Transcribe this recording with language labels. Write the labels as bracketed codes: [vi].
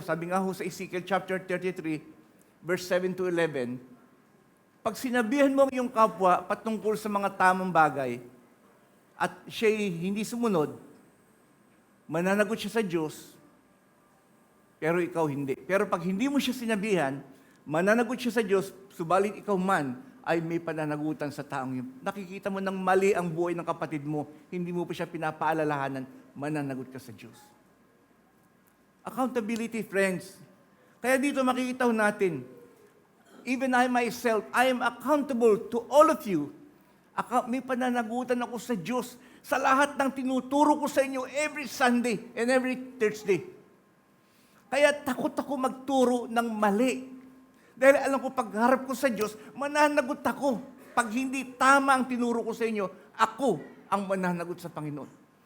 [tl] Sabi nga ho sa Ezekiel chapter 33, verse 7 to 11, pag sinabihan mo yung kapwa patungkol sa mga tamang bagay, at siya'y hindi sumunod, mananagot siya sa Diyos, pero ikaw hindi. Pero pag hindi mo siya sinabihan, mananagot siya sa Diyos, subalit ikaw man ay may pananagutan sa taong yun. Nakikita mo ng mali ang buhay ng kapatid mo, hindi mo pa siya pinapaalalahanan, mananagot ka sa Diyos. [en] Accountability, friends. [tl] Kaya dito makikita natin, [en] even I myself, I am accountable to all of you. [tl] May pananagutan ako sa Diyos sa lahat ng tinuturo ko sa inyo [en] every Sunday and every Thursday. [tl] Kaya takot ako magturo ng mali. Dahil alam ko, pagharap ko sa Diyos, mananagot ako. Pag hindi tama ang tinuro ko sa inyo, ako ang mananagot sa Panginoon.